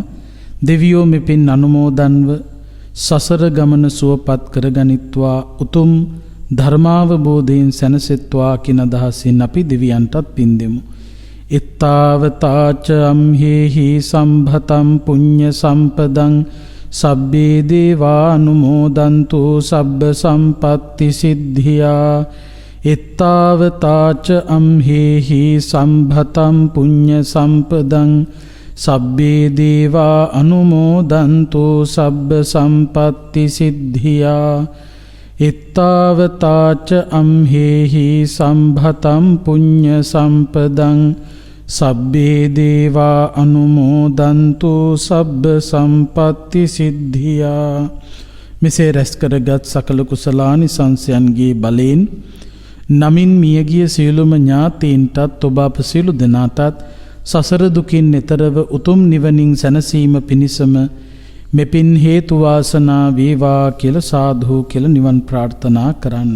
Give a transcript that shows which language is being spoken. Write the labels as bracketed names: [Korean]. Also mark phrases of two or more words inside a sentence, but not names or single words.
[Sinhala] දෙවියෝ මෙපින් අනුමෝදන්ව සසර ගමන සුවපත් කරගනිත්වා උතුම් ධර්මාවබෝධයෙන් සැනසෙත්වා කින අදහසින් අපි දෙවියන්ටත් පින් දෙමු. [Pali] ඉත්තාවතාච අම්හෙහි සම්භතම් පුඤ්ඤ සම්පදං සබ්බේ දේවා අනුමෝදන්තු සබ්බ සම්පත්ති සිද්ධියා. ඉත්තාවතාච අම්හෙහි සම්භතම් පුඤ්ඤ සම්පදං සබ්බේ දේවා අනුමෝදන්තු සබ්බ සම්පත්ති සිද්ධියා. ඉත්තාවතාච අම්හෙහි සම්භතම් පුඤ්ඤ සම්පදං සබ්බේ දේවා අනුමෝදන්තු සබ්බ සම්පත්ති සිද්ධියා. [Sinhala] මෙසේ රැස් කරගත් සකල කුසලානිසංසයන්ගේ බලයෙන් නමින් මියගිය සියලුම ඥාතීන්ටත් ඔබ අප සියලු දෙනාටත් සසර දුකින් එතරව උතුම් නිවනින් සැනසීම පිණිසම මෙපින් හේතු වාසනා වේවා කියලා සාදු කියලා නිවන් ප්‍රාර්ථනා කරන්න.